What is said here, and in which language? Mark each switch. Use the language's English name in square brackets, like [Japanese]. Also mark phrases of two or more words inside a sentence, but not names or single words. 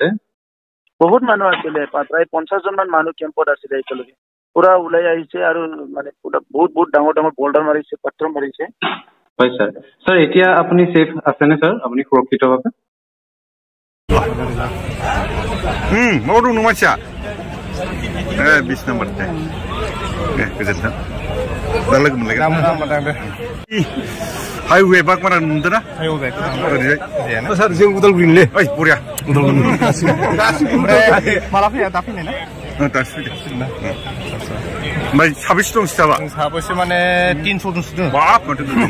[Assamese] বহুত মানুহ আছিলে, প্ৰায় 50 জন মান মানুহ কেম্পত আছিলে। একেলগে পুৰা ওলাই আহিছে আৰু মানে বহুত ডাঙৰ বল্ডাৰ মাৰিছে, পাথৰ মাৰিছে। হয় ছাৰ। ছাৰ এতিয়া আপুনি ছেফ আছেনে ছাৰ? আপুনি সুৰক্ষিতভাৱে? [Bodo] माव दं नों मानसिया 20 नम्बर दे गोजोन्थों दा लोगो मोनलायगोन हाइवे बागमारा नुदों ना हाइवे ओरैजाय सार जों उदालगुरिनिलै ओइ बरिया उदालगुरि माला फैया दा फैनाय ना दासो फैदों ओमफ्राय साबेसे दं स्टाफआ साबेसे माने 300 जनसो दं बाप माथो